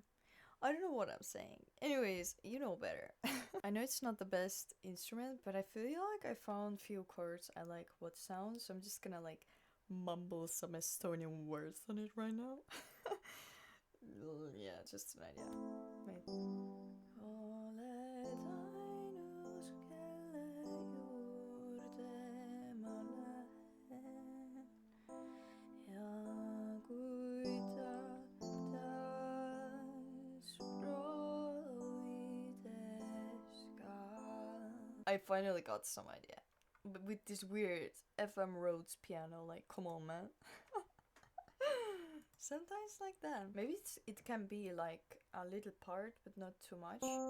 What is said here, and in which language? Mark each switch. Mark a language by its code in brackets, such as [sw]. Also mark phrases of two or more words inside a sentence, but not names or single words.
[en] I don't know what I'm saying. Anyways, you know better. I know it's not the best instrument, but I feel like I found few chords I like what sounds, so I'm just gonna like mumble some Estonian words on it right now. Yeah, just an idea. Wait. [et] Oled ainus, kelle juurde ma lähen ja kui taas proovides ka. [en] I finally got some idea. But with this weird FM Rhodes piano, like, come on, man. Sometimes like that. Maybe it can be like a little part, but not too much.